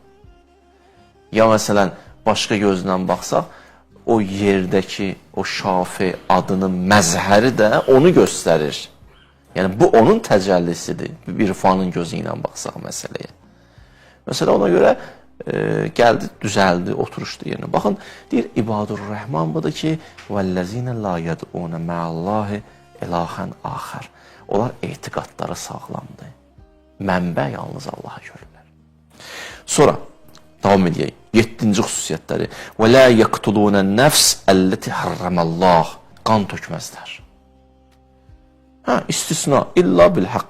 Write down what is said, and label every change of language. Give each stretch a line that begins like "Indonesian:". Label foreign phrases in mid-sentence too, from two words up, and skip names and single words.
Azerbaijani: Ya məsələn, başqa gözlə baxsaq, o yerdəki o şafi adının məzhəri də onu göstərir. Yəni, bu onun təcəllisidir. Bir irfanın gözü ilə baxsaq məsələyə. Məsələ ona görə gəldi, düzəldi, oturuşdu yerinə. Baxın, deyir,
Arabic: عباد الرحمن
Azerbaijani: budur ki,
Arabic: وَالَّذِينَ لَا يَدْعُونَ مَعَ اللّٰهِ إِلَٰهًا آخَرٍ.
Azerbaijani: Onlar etiqadları sağlamdır. Mənbə yalnız Allaha görürlər. Sonra davam edək. 7-ci xüsusiyyətləri.
Arabic: ولا يقتلون النفس التي حرم الله.
Azerbaijani: Qan tökməzlər. İstisna
Arabic: إلا بالحق.